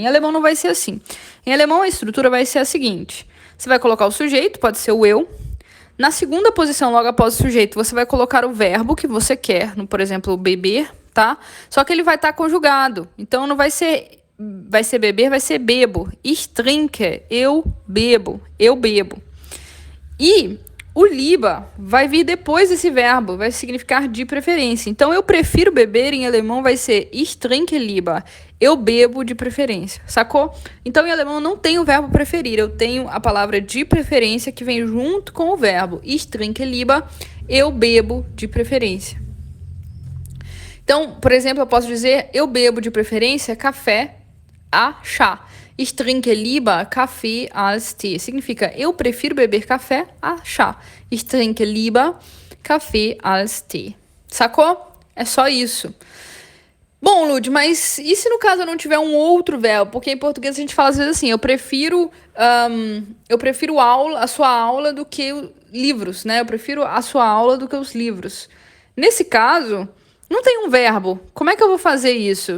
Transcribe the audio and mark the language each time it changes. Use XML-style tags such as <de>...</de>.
<pt>Em alemão não vai ser assim. Em alemão a estrutura vai ser a seguinte: você vai colocar o sujeito, pode ser o eu. Na segunda posição, logo após o sujeito, você vai colocar o verbo que você quer, no, por exemplo, beber, tá? Só que ele vai estar conjugado. Então não vai ser beber, vai ser bebo.</pt> <de>Ich trinke,</de> <pt>eu bebo, eu bebo. E o lieber vai vir depois desse verbo, vai significar de preferência. Então, eu prefiro beber em alemão vai ser</pt> <de>ich trinke lieber.</de> <pt>Eu bebo de preferência, sacou? Então, em alemão não tem o verbo preferir, eu tenho a palavra de preferência que vem junto com o verbo.</pt> <de>Ich trinke lieber,</de> <pt>eu bebo de preferência. Então, por exemplo, eu posso dizer eu bebo de preferência café a chá.</pt> <de>Ich trinke lieber Kaffee als Tee.</de> <pt>Significa, eu prefiro beber café a chá.</pt> <de>Ich trinke lieber Kaffee als Tee.</de> <pt>Sacou? É só isso. Bom, Lud, mas e se no caso eu não tiver um outro verbo? Porque em português a gente fala às vezes assim, eu prefiro a sua aula do que livros, né? Eu prefiro a sua aula do que os livros. Nesse caso, não tem um verbo. Como é que eu vou fazer isso?</pt>